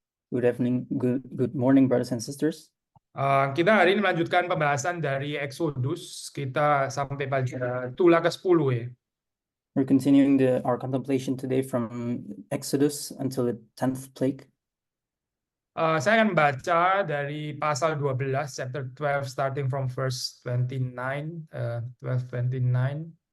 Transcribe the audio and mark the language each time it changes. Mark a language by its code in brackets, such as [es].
[en] Good evening, good morning, brothers and sisters. [id] Kita hari ini melanjutkan pembahasan dari Exodus. Kita sampai pada tulah ke-10 ya. [en] We're continuing our contemplation today from Exodus until the 10th plague. [id] Saya akan baca dari pasal 12, [en] chapter 12, starting from verse 29. 12:29.